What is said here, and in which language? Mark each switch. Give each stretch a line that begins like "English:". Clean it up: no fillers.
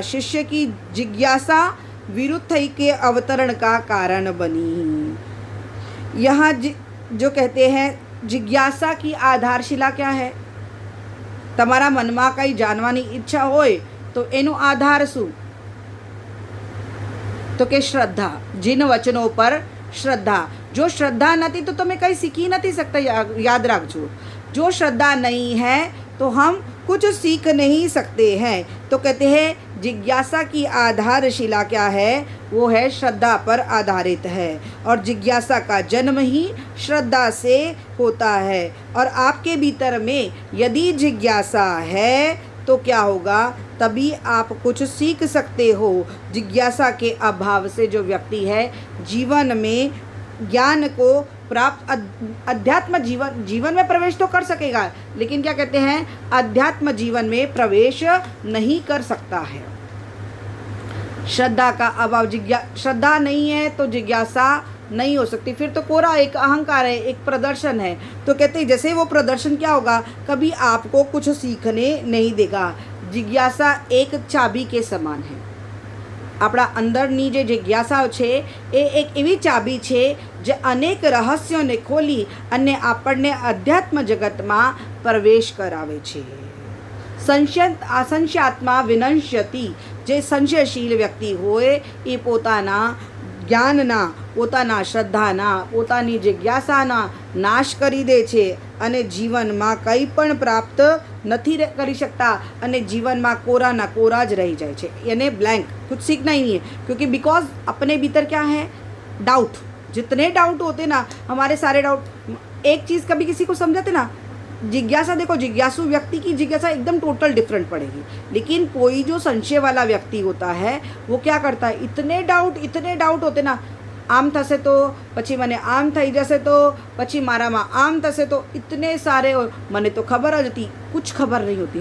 Hindi: शिष्य की जिज्ञासा विरुद्धि के अवतरण का कारण बनी। यहाँ जो कहते हैं जिज्ञासा की आधारशिला क्या है,
Gujarati: તમારા મનમાં કંઈ જાણવાની ઈચ્છા હોય તો એનું આધાર શું, તો કે શ્રદ્ધા।
Hindi: जिन वचनों पर श्रद्धा, जो श्रद्धा नहीं तो तुम्हें कहीं सीख ही नहीं सकता। याद रखो, जो श्रद्धा नहीं है तो हम कुछ सीख नहीं सकते हैं। तो कहते हैं जिज्ञासा की आधारशिला क्या है, वो है श्रद्धा पर आधारित है, और जिज्ञासा का जन्म ही श्रद्धा से होता है। और आपके भीतर में यदि जिज्ञासा है तो क्या होगा, तभी आप कुछ सीख सकते हो। जिज्ञासा के अभाव से जो व्यक्ति है जीवन में ज्ञान को प्राप्त, अध्यात्म जीवन में प्रवेश तो कर सकेगा, लेकिन क्या कहते हैं, अध्यात्म जीवन में प्रवेश नहीं कर सकता है। श्रद्धा का अभाव, श्रद्धा नहीं है तो जिज्ञासा नहीं हो सकती। फिर तो कोरा एक अहंकार है, एक प्रदर्शन है। तो कहते हैं जैसे वो प्रदर्शन क्या होगा, कभी आपको कुछ सीखने नहीं देगा। जिज्ञासा एक चाबी के समान है।
Gujarati: આપણા અંદરની જે જિજ્ઞાસાઓ છે એ એક એવી ચાબી છે જે અનેક રહસ્યોને ખોલી અને આપણને અધ્યાત્મ જગતમાં પ્રવેશ કરાવે છે। સંશયાત્મા વિનશ્યતિ, જે સંશયશીલ વ્યક્તિ હોય એ પોતાના જ્ઞાનના, પોતાના શ્રદ્ધાના, પોતાની જિજ્ઞાસાના નાશ કરી દે છે અને જીવનમાં કંઈ પણ પ્રાપ્ત નથી કરી सकता અને જીવનમાં કોરાના કોરા જ રહી જાય છે,
Hindi: यानी ब्लैंक, कुछ सीखना ही नहीं है। क्योंकि बिकॉज अपने भीतर क्या है, डाउट। जितने डाउट होते ना, हमारे सारे डाउट, एक चीज़ कभी किसी को समझाते ना, जिज्ञासा देखो, जिज्ञासु व्यक्ति की जिज्ञासा एकदम टोटल डिफरेंट पड़ेगी। लेकिन कोई जो संशय वाला व्यक्ति होता है वो क्या करता है, इतने डाउट होते ना,
Gujarati: आम थशे तो पछी मने आम थई जशे तो पछी मारामां आम थशे तो,
Hindi: इतने सारे,
Gujarati: मने तो खबर ज हती,
Hindi: कुछ खबर नहीं होती।